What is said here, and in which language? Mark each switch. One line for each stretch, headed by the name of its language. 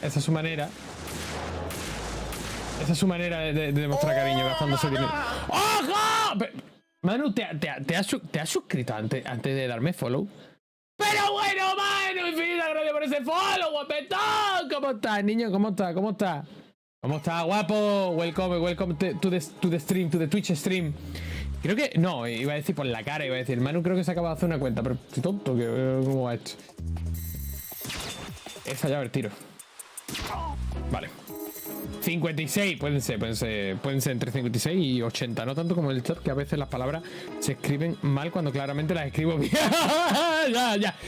Spanish: Esa es su manera de demostrar cariño, gastándose dinero. ¡Ojo! Manu, ¿te has suscrito antes de darme follow? Pero bueno, Manu, infinita gracias por ese follow, guapetón. ¿Cómo estás, niño? ¿Cómo estás? ¿Cómo estás, guapo?
English: Welcome to the stream, to the Twitch stream.
Spanish: Creo que... No, iba a decir por la cara, iba a decir Manu creo que se acaba de hacer una cuenta, pero estoy tonto, ¿cómo va esto? Esa llave el tiro. Vale. 56, pueden ser entre 56 y 80, no tanto como el chat, que a veces las palabras se escriben mal cuando claramente las escribo bien. ya.